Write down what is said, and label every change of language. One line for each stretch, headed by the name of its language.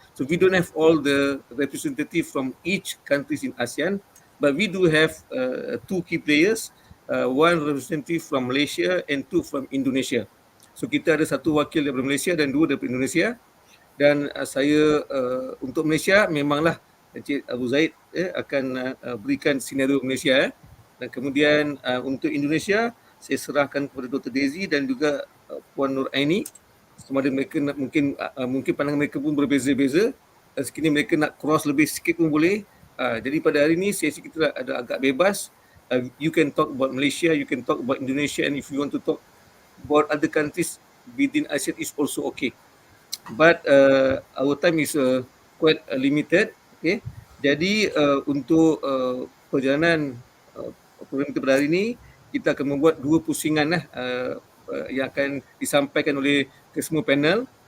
English: So we don't have all the representative from each countries in ASEAN, but we do have two key players, one representative from Malaysia and two from Indonesia.
Malay: So kita ada satu wakil daripada Malaysia dan dua daripada Indonesia. Dan saya untuk Malaysia memanglah Encik Abu Zaid akan berikan senario Malaysia. Dan kemudian untuk Indonesia saya serahkan kepada Dr. Daisy dan juga Puan Nur Aini. Sama ada mereka nak, mungkin pandangan mereka pun berbeza-beza. Sekiranya mereka nak cross lebih sikit pun boleh. Jadi pada hari ini sesi kita ada agak bebas.
English: You can talk about Malaysia, you can talk about Indonesia, and if you want to talk about other countries within ASEAN is also okay. But our time is quite limited. Okay.
Malay: Jadi untuk perjalanan program kita pada hari ini, kita akan membuat dua pusingan yang akan disampaikan oleh kesemua panel.